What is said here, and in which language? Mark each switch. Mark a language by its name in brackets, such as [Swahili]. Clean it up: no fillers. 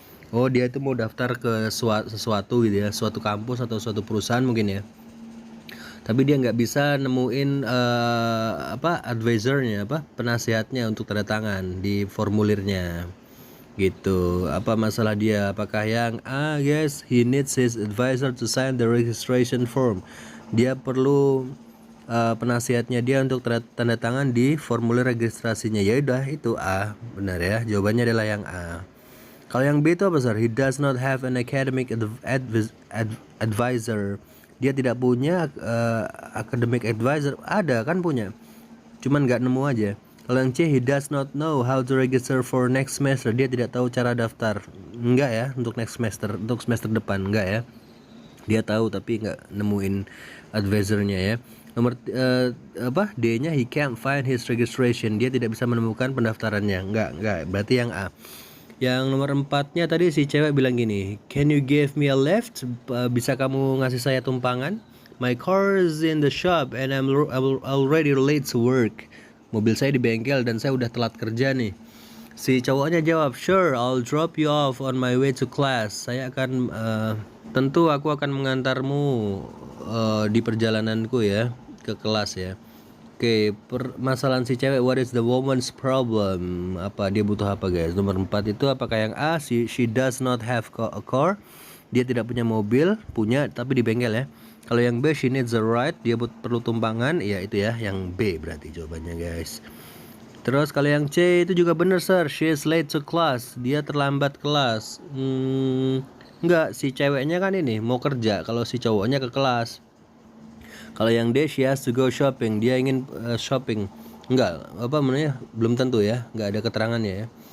[Indonesian] Oh, dia itu mau daftar ke sesuatu gitu ya, suatu kampus atau suatu perusahaan mungkin ya. Tapi dia nggak bisa nemuin advisornya, penasihatnya untuk tanda tangan di formulirnya. Gitu. Apa masalah dia? Apakah yang A, guys, [English] he needs his advisor to sign the registration form. [Indonesian] Dia perlu penasihatnya dia untuk tanda tangan di formulir registrasinya. Ya udah, itu A. Benar ya. Jawabannya adalah yang A. Kalau yang B itu apa, Sir? [English] He does not have an academic advisor. [Indonesian] Dia tidak punya academic advisor. Ada kan punya. Cuman nggak nemu aja. Kalau yang C, [English] he does not know how to register for next semester. [Indonesian] Dia tidak tahu cara daftar. Enggak ya, untuk next semester, untuk semester depan, enggak ya. Dia tahu tapi nggak nemuin advisornya ya. Nomor D-nya, [English] he can't find his registration. [Indonesian] Dia tidak bisa menemukan pendaftarannya. Enggak. Berarti yang A. Yang nomor 4-nya tadi si cewek bilang gini, [English] can you give me a lift? [Indonesian] Bisa kamu ngasih saya tumpangan? [English] My car is in the shop and I'm already late to work. [Indonesian] Mobil saya di bengkel dan saya udah telat kerja nih. Si cowoknya jawab, [English] sure, I'll drop you off on my way to class. [Indonesian] Saya akan tentu aku akan mengantarmu di perjalananku ya ke kelas ya. Oke, permasalahan si cewek, [English] what is the woman's problem? [Indonesian] Apa dia butuh apa, guys? Nomor 4 itu apakah yang A, [English] she does not have a car? [Indonesian] Dia tidak punya mobil, punya tapi di bengkel ya. Kalau yang B, [English] she needs a ride, [Indonesian] dia perlu tumpangan, ya itu ya, yang B berarti jawabannya, guys. Terus kalau yang C itu juga benar, Sir, [English] she is late to class, [Indonesian] dia terlambat kelas. Enggak, si ceweknya kan ini mau kerja, kalau si cowoknya ke kelas. Kalau yang D, [English] she has to go shopping, [Indonesian] dia ingin shopping. Enggak, belum tentu ya, enggak ada keterangannya ya.